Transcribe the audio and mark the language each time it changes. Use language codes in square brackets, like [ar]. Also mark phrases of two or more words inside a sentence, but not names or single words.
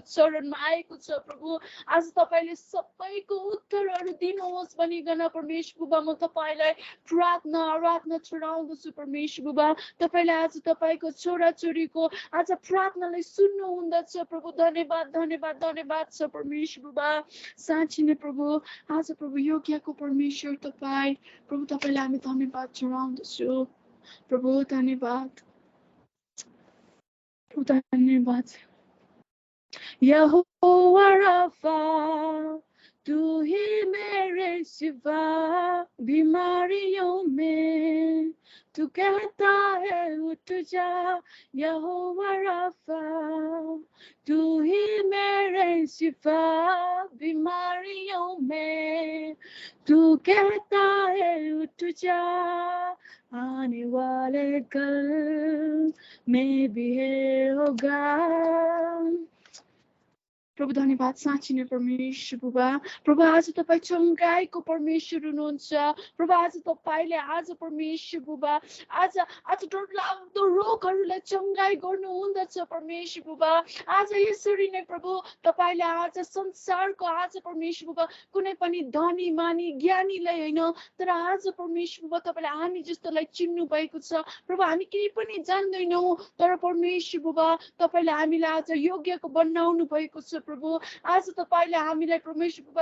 [ne] चरणमा आएको छ प्रभु आज तपाईँले सबैको उत्तरहरू दिनुहोस् भनिकन परमेश्वर बाबा म तपाईँलाई प्रार्थना आराधना चढाउँदछु परमेश्वर बाबा तपाईँले आज तपाईँको छोराछोरीको आज प्रार्थनालाई सुन्नुहुँदछ प्रभु धन्यवाद धन्यवाद धन्यवाद छ परमेश्वर बाबा साँच्चै नै प्रभु आज प्रभु योग्यको परमेश्वर तपाईँ प्रभु तपाईँलाई हामी धन्यवाद चढाउँदछु प्रभु धन्यवाद [hi] प्रभु धन्यवाद यहोवा राफा तू ही मेरे सिवा बीमारियों में तू कहता है उठ जा यहोवा राफा तू ही मेरे सिवा बीमारियों में तू कहता है उठ जा आने वाले कल में भी है होगा [ne] प्रभु धन्यवाद साँच्चै नै परमेश्वर बाबा प्रभु आज तपाईँ चङ्गाइको परमेश्वर हुनुहुन्छ प्रभु आज तपाईँले आज परमेश्वर बाबा आज आज डरलाग्दो रोगहरूलाई चङ्गाइ गर्नुहुँदछ परमेश्वर बाबा आज यसरी नै प्रभु तपाईँले आज संसारको आज परमेश्वर बाबा कुनै पनि धनी मानी ज्ञानीलाई होइन तर आज परमेश्वर बाबा तपाईँले हामी जस्तोलाई चिन्नु भएको छ प्रभु हामी केही पनि जान्दैनौँ तर परमेश्वर बाबा तपाईँले हामीलाई आज योग्यको बनाउनु भएको छ प्रभु आज तपाईँले हामीलाई परमेश्वर बाबा